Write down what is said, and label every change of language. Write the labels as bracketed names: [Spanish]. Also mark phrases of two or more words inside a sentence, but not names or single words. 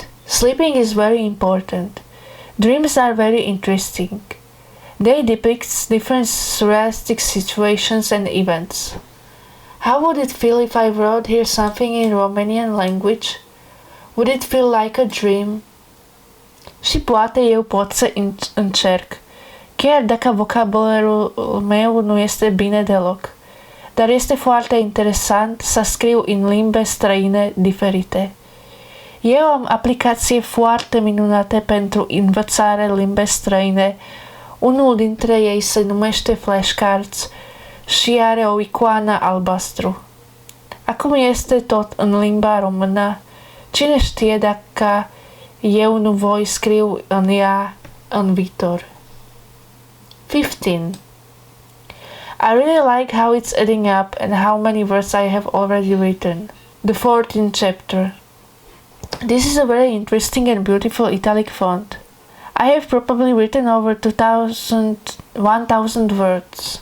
[English] Sleeping is very important. Dreams are very interesting. They depict different surrealistic situations and events. How would it feel if I wrote here something in Romanian language? Would it feel like a dream? [Romanian] Și poate eu pot să încerc, chiar dacă vocabularul meu nu este bine deloc. Dar este foarte interesant să scriu în limbi străine diferite. Eu am aplicații foarte minunate pentru învățarea limbi străine. Unul dintre ei se numește Flashcards și are o icoană albastru. Acum este tot în limba română. Cine știe dacă eu nu voi scriu în ea în viitor. [English] 15. I really like how it's adding up and how many words I have already written. The 14th chapter. This is a very interesting and beautiful italic font. I have probably written over 1,000 words.